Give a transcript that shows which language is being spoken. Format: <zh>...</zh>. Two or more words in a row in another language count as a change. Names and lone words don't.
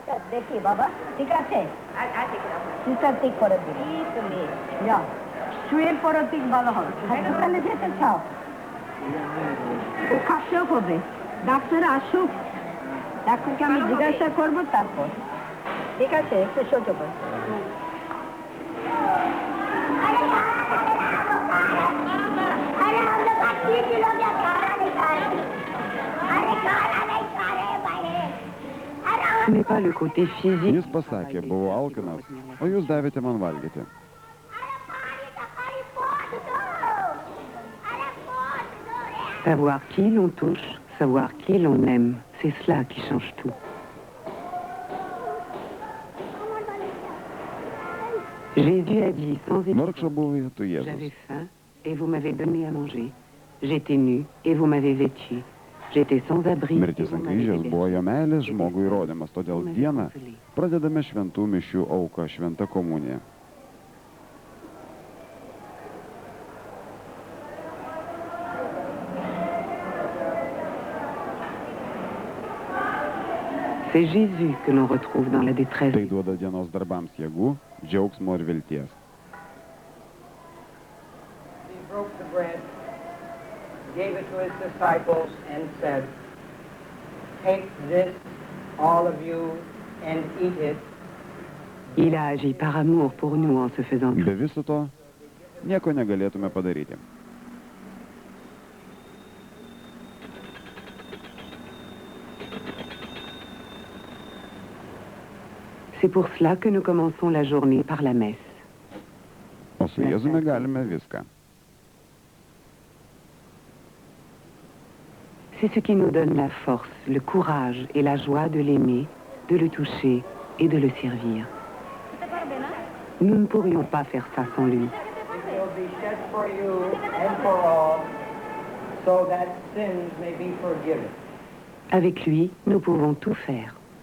<hi>देखिए बाबा</hi> <bn>ठीक আছে সিস্টার ঠিক করে দিন যা শুয়ে পড়ো ঠিক ভালো হবে হাসপাতালে যেতে চাও ও খাসেও করবে ডাক্তার আসুক ডাক্তারকে আমি জিজ্ঞাসা করবো তারপর ঠিক আছে একটু সহ্য করো</bn> <fr>Ce n'est pas le côté physique.</fr> <lt>Jis pasakė, buvau alkanas, o jūs davėte man valgyti.</lt> <fr>Savoir qui l'on touche, savoir qui l'on aime, c'est cela qui change tout. Jésus a dit sans</fr> <lt>Vargšo buvo tu Jėzus.</lt> <fr>J'avais faim et vous m'avez donné à manger. J'étais nu et vous m'avez vêtu. J'étais sans abri.</fr> <lt>Mirtis ant kryžiaus buvo jo meilės žmogui įrodymas, todėl dieną pradedame šventų mišių auką, šventą komuniją.</lt> <fr>C'est Jésus que l'on retrouve dans la détresse.</fr> <lt>Tai duoda dienos darbams jėgų, džiaugsmo ir vilties.</lt> <en>He broke the bread, gave it to his disciples, and said, "Take this, all of you, and eat it."</en> <fr>Il a agi par amour pour nous en se faisant.</fr> <lt>Be viso to nieko negalėtume padaryti.</lt> <fr>C'est pour cela que nous commençons la journée par la messe.</fr> <lt>O su Jėzumi galime viską.</lt> <fr>C'est ce qui nous donne la force, le courage et la joie de l'aimer, de le toucher et de le servir. Nous ne pourrions pas faire ça sans lui.</fr> <en>It will be shed for you and for all, so that sins may be forgiven.</en> <fr>Avec lui, nous pouvons tout faire.</fr>